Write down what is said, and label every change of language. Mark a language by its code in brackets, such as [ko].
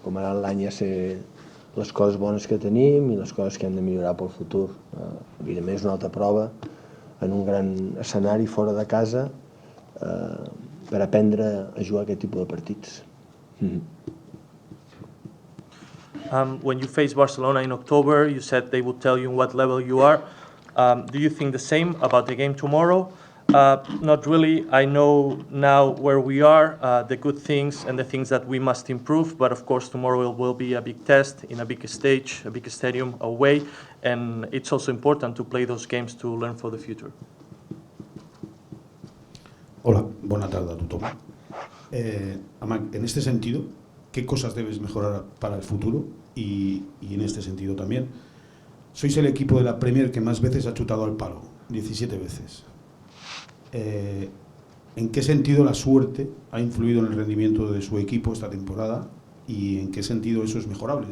[ca] Com ara l'any ja sé les coses bones que tenim i les coses que hem de millorar pel futur. Evidentment és una altra prova en un gran escenari fora de casa per aprendre a jugar aquest tipus de partits. [en] When you faced Barcelona in October, you said they would tell you what level you are. Do you think the same about the game tomorrow? Not really. I know now where we are, the good things and the things that we must improve, but of course tomorrow will be a big test in a big stage, a big stadium away, and it's also important to play those games to learn for the future. [es] Hola, buena tarde [ca] a tothom. [es] Amac, en este sentido, ¿qué cosas debes mejorar para el futuro? Y en este sentido también, sois el equipo de la Premier que más veces ha chutado al palo, 17 veces. ¿En qué sentido la suerte ha influido en el rendimiento de su equipo esta temporada y en qué sentido eso es mejorable?